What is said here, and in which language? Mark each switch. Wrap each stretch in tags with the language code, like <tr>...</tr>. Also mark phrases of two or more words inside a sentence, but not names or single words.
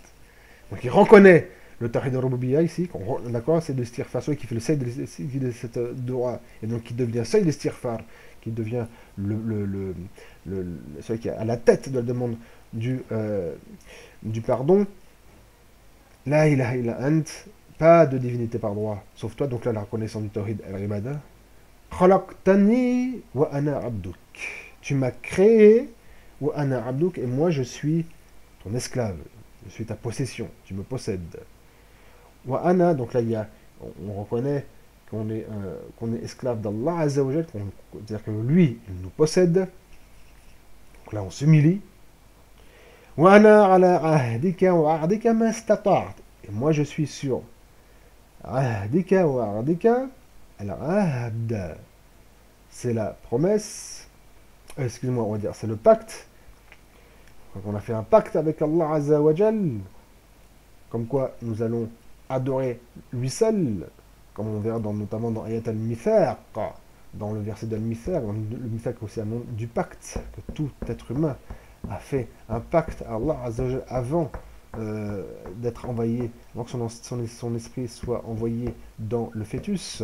<fr>Donc il reconnaît le</fr> <ar>توحيد الربوبية</ar> <fr>ici, d'accord, c'est de l'istighfar, celui qui fait le seuil de cette droit, et donc qui devient seuil de l'istighfar, qui devient celui qui est à la tête de la demande du pardon.</fr> <ar>لا إله إلا أنت,</ar> <fr>pas de divinité par droit, sauf toi, donc là la reconnaissance du</fr> <ar>توحيد العبادة. خلقتني وأنا عبدك.</ar> <fr>Tu m'as créé,</fr> <ar>وأنا عبدك,</ar> <fr>et moi je suis ton esclave, je suis ta possession, tu me possèdes.</fr> <ar>وأنا,</ar> <fr>donc là on reconnaît qu'on est esclave d'Allah</fr> <ar>عز وجل,</ar> <fr>c'est-à-dire que lui, il nous possède. Donc là on s'humilie.</fr> <ar>وأنا على عهدك وعهدك ما استطعت.</ar> <fr>Et moi je suis sur</fr> <ar>عهدك وعهدك.</ar> <fr>Alors, ahd, c'est la promesse, excuse-moi, on va dire, c'est le pacte. Donc on a fait un pacte avec Allah</fr> <ar>عز وجل,</ar> <fr>comme quoi nous allons adorer lui seul, comme on verra notamment dans Ayat al-Mithaq, dans le verset d'al-Mithaq, le Mithaq c'est un nom du pacte, que tout être humain a fait un pacte à Allah</fr> <ar>عز وجل</ar> <fr>avant d'être envoyé, donc son esprit soit envoyé dans le fœtus.</fr>